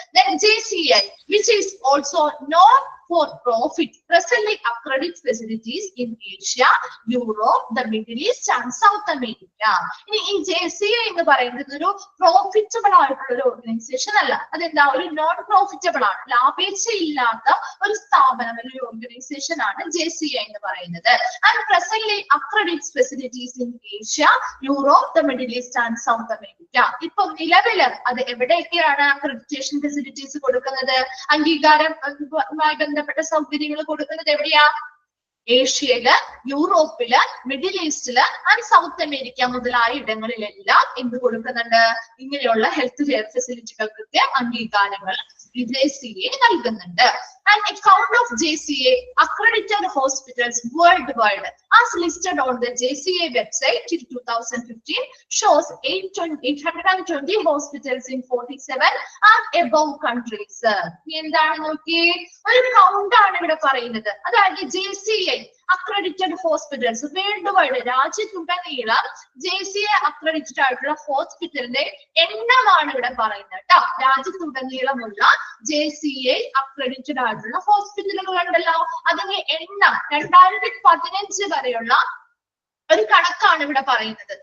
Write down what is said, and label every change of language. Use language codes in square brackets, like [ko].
[en] Then JCI, which is also known for profit, presently accredited facilities in Asia, Europe, the Middle East and South America. [ml] ഇനി ഈ JCI എന്ന് പറയുന്നത് ഒരു profitable ആയിട്ടുള്ള ഒരു organisation അല്ല. അതെന്താ ഒരു നോൺ പ്രോഫിറ്റബിൾ ആണ്, ലാഭേച്ഛയില്ലാത്ത ഒരു സ്ഥാപനം അല്ലെങ്കിൽ ഓർഗനൈസേഷൻ ആണ് JCI എന്ന് പറയുന്നത്. [en] And presently accredited facilities in Asia, Europe, the Middle East and South America. [ml] ഇപ്പൊ നിലവില് അത് എവിടെയൊക്കെയാണ് അക്രഡിറ്റേഷൻ ഫെസിലിറ്റീസ് കൊടുക്കുന്നത്, അംഗീകാരവുമായി ബന്ധപ്പെട്ട സൗകര്യങ്ങൾ കൊടുക്കുന്നത് എവിടെയാ? ഏഷ്യയില്, യൂറോപ്പില്, മിഡിൽ ഈസ്റ്റില് ആൻഡ് സൗത്ത് അമേരിക്ക മുതലായ ഇടങ്ങളിലെല്ലാം എന്ത് കൊടുക്കുന്നുണ്ട്? ഇങ്ങനെയുള്ള ഹെൽത്ത് കെയർ ഫെസിലിറ്റികൾക്ക് അംഗീകാരങ്ങൾ JCA നൽകുന്നുണ്ട്. [en] An account of JCA accredited hospitals worldwide as listed on the JCA website till 2015 shows 820 hospitals in 47 and above countries. [ml] എന്താണ് നോക്കി, ഒരു കൗണ്ട് ആണ് ഇവിടെ പറയുന്നത്. അതായത് [en] JCI accredited hospitals worldwide [ml] രാജ്യത്തുടനീളം JCI അക്രഡിറ്റഡ് ആയിട്ടുള്ള ഹോസ്പിറ്റലിന്റെ എണ്ണമാണ് ഇവിടെ പറയുന്നത് കേട്ടോ. രാജ്യത്തുടനീളമുള്ള JCI അക്രഡിറ്റഡ് ആയിട്ടുള്ള ഹോസ്പിറ്റലുകൾ ഉണ്ടല്ലോ, അതിന്റെ എണ്ണം 2015 വരെയുള്ള ഒരു കണക്കാണ് ഇവിടെ പറയുന്നത്.